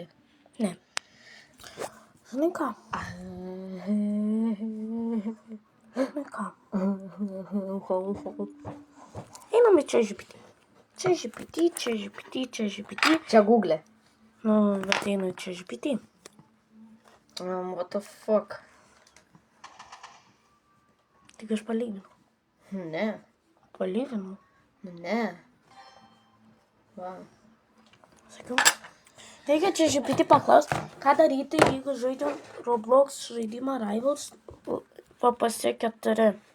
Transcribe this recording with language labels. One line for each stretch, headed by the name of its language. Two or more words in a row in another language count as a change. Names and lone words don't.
Lithuanian: Ne. Žinai ką? Žinai ką? Einam į čia GPT. Čia GPT. Čia Google. Nu, bet einu į čia GPT.
English: What the fuck?
Lithuanian: Tik aš palyginau. Ne. Palyginau. Ne. Va. Sakiau. Reikia čia GPT paklausti, ką daryti, jeigu žaidžiam Roblox žaidimą Rivals PPS 4.